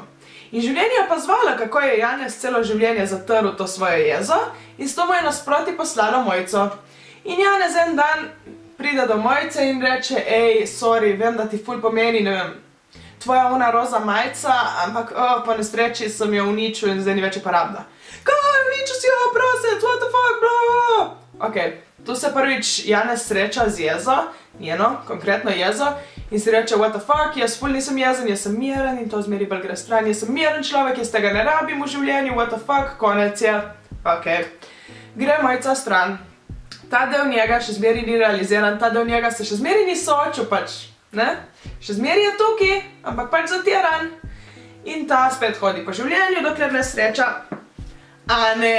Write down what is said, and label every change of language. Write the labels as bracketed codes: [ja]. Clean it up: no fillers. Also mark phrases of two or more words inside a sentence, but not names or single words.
[sl] In življenje je opazovala, kako je Janez celo življenje zatrl to svojo jezo in s to mu je nasproti poslalo Mojco. In Janez en dan pride do Mojce in reče, ej, sorry, vem, da ti ful pomeni, ne vem, tvoja ona roza majica, ampak po nesreči sem jo uničil in zdaj ni več uporabna. Kaj, uničil si jo, prosec, [en] what the fuck, bro? [sl] Ok, tu se prvič Janez sreča z jezo, njeno, konkretno jezo, in si reče, [en] what the fuck, [sl] jaz ful nisem jezen, jaz sem miren in to zmeri bolj gre stran, jaz sem miren človek, jaz tega ne rabim v življenju, [en] what the fuck, [sl] konec je. Ok, gre Mojca stran. Ta del njega še zmeri ni realiziran, ta del njega se še zmeri ni soočil, pač, ne? Še zmeri je tukaj, ampak pač zatiran. In ta spet hodi po življenju, dokler ne sreča Ane.